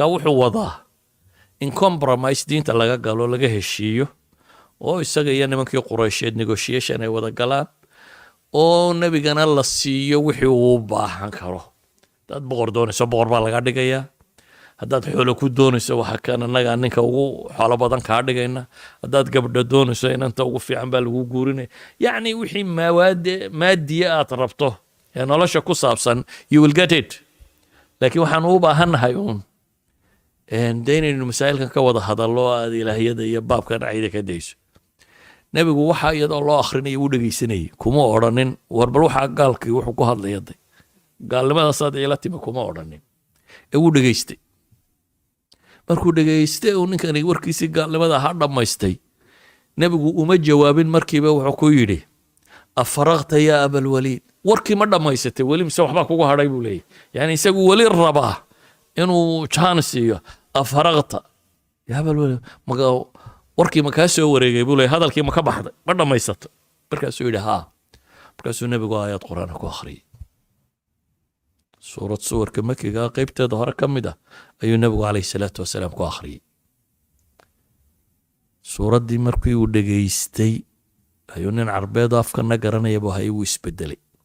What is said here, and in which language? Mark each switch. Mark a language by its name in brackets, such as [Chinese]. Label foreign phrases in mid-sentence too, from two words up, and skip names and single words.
[Somali] wuxuu wadaa in compromise diinta laga galo laga heshiiyo oo isaga iyo nimankii quraysheed negotiation ay wada galaan oo nebigana la siiyo wixii uu baahan karo haddaad boqor doonayso boqor baa laga dhigayaa haddaad xoolo ku doonayso waxa kan annagaa ninka ugu xoolo badan kaa dhigayna haddaad gabdho doonayso inanta ugu fiican baa lagu guurinaya yacni wixii maadiya aad rabto ee nolosha ku saabsan [English] you will get it [Somali] laakiin waxaan u baahannahay uun dee inaynu masaa'ilkan ka wada hadallo aad ilaahiyada iyo baabkan cayda ka dayso nebigu waxa iyadoo loo akhrinayo u dhegaysanayay kuma odhanin war bal waxaa gaalkii wuxuu ku hadlaya day gaalnimadaasaad iila timi kuma odhanin ee wuu dhegaystay markuu dhegaystay uu ninkani warkiisii gaalnimada ha dhammaystay nebigu uma jawaabin markiiba wuxuu ku yidhi [Arabic] أفرغت يا أبا الوليد [Somali] warkii ma dhammaysatay weli mise waxbaa kugu hadhay buu leeyahy yani isagu weli rabaa inuu jaan siiyo [Arabic] أفرغت يا بل [Somali] warkii ma kaa soo wareegay buu leeyahay hadalkii ma ka baxday ma dhamaysatay markaasuu yidhi haa markaasuu nebigu aayad qur'aan ku akhriyay suurad suwarka makiga qaybteeda hore ka mid ah ayuu nebigu [Arabic] عليه الصلاة والسلام [Somali] ku akhriyay suuraddii markii uu dhegaystay ayuu nin carbeed afkana garanaya buu hayay wuu isbedelay